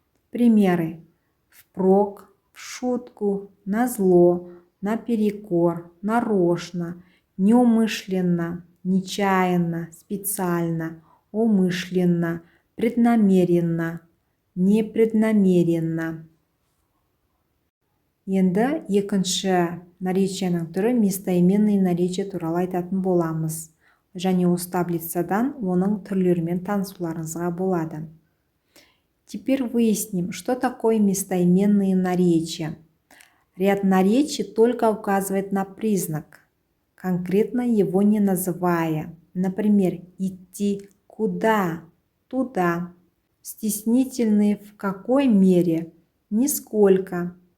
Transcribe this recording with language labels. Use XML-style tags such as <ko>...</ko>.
<ru>Примеры: впрок, в шутку, назло, наперекор, нарочно, неумышленно, нечаянно, специально, умышленно, преднамеренно, непреднамеренно.</ru> <kk>Енді екінші наречияның түрі местоименный наречие туралы айтатын боламыз. Және осы таблицадан оның түрлерімен танысуларыңызға болады.</kk> <ru>Теперь выясним, что такое местоименные наречия. Ряд наречий только указывает на признак, конкретно его не называя. Например, идти куда? Туда. Стеснительные в какой мере? Нисколько.</ru>